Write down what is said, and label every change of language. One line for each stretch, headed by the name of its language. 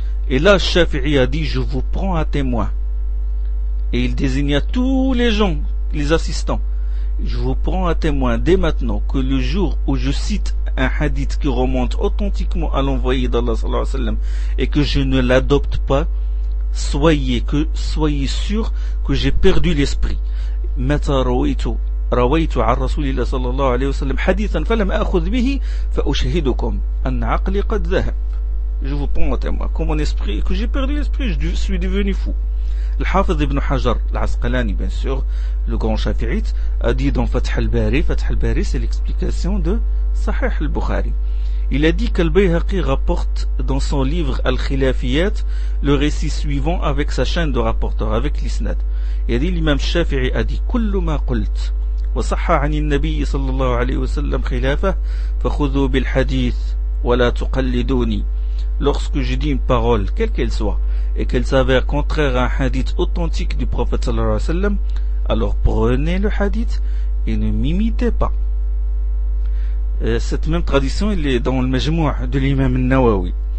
French: Et là Shafi'i a dit, je vous prends à témoin, et il désigna tous les gens, les assistants, je vous prends à témoin dès maintenant que le jour où je cite un hadith qui remonte authentiquement à l'envoyé d'Allah
Arabic: sallallahu alayhi wa sallam
French: et que je ne l'adopte pas, soyez sûr que j'ai perdu l'esprit.
Arabic: متى رويت عن رسول الله صلى الله عليه وسلم حديثا فلم أخذ به فأشهدكم أن عقلي قد ذهب.
French: Je vous prends à témoin. Comme mon esprit, que j'ai perdu l'esprit, je suis devenu fou. الحافظ ابن حجر العسقلاني, bien sûr, le grand شافعيت, a dit dans Fath al-Bari. Fath al-Bari, c'est l'explication de Sahih al-Bukhari. Il a dit qu'Al-Bayhaqi rapporte dans son livre Al-Khilafiyat le récit suivant avec sa chaîne de rapporteurs, avec l'isnad. Il a dit, l'imam Shafi'i a dit,
Arabic: كل ما قلت وصح عن النبي صلى الله عليه وسلم خلافه فخذوا بالحديث ولا تقلدوني.
French: Lorsque je dis une parole, quelle qu'elle soit, et qu'elle s'avère contraire à un hadith authentique du prophète
Arabic: صلى الله عليه وسلم,
French: alors prenez le hadith et ne m'imitez pas. Cette même tradition, elle est dans le majmou' de l'imam al-Nawawi.